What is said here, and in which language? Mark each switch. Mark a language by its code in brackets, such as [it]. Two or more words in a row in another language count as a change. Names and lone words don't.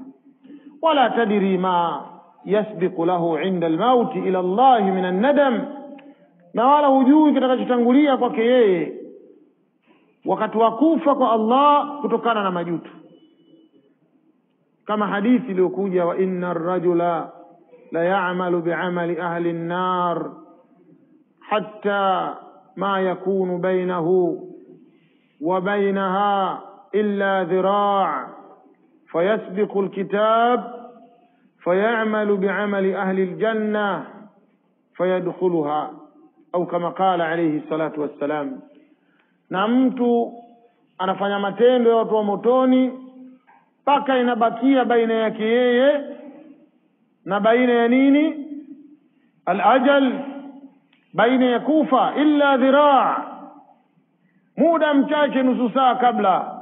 [ar] ولا تدري ما يسبق له عند الموت إلا الله من الندم, [sw] na wala hujui kitakachotangulia kwake yeye wakati wa kufa kwa Allah kutokana na majuto. Kama hadithi iliyokuja, [ar] وإن الرجل ليعمل بعمل أهل النار حتى ما يكون بينه وبينها إلا ذراع فيسبق الكتاب فيعمل بعمل أهل الجنة فيدخلها أو كما قال عليه الصلاة والسلام. [sw] na mtu anafanya matendo ya watu wa motoni mpaka inabakia baina yake yeye na baina ya nini? Al-ajal, baina ya kufa, [ar] إلا ذراع, [sw] muda mchache, nusu saa kabla.